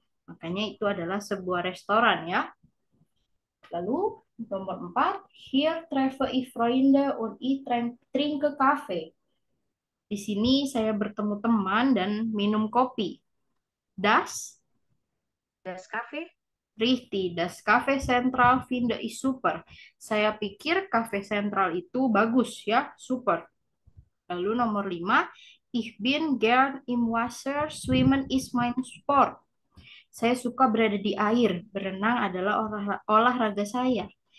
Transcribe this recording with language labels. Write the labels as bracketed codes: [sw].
[id] Makanya itu adalah sebuah restoran ya. Lalu nomor 4, [de] Hier treffe ich Freunde und ich trinke Kaffee. [id] Di sini saya bertemu teman dan minum kopi. Das [de] Das Cafe. Richtig, das Cafe Central finde ich super. [id] Saya pikir Cafe Central itu bagus ya, super. Lalu nomor 5, [de] ich bin gern im Wasser, schwimmen is mein Sport. [id] Saya suka berada di air, berenang adalah olahraga saya.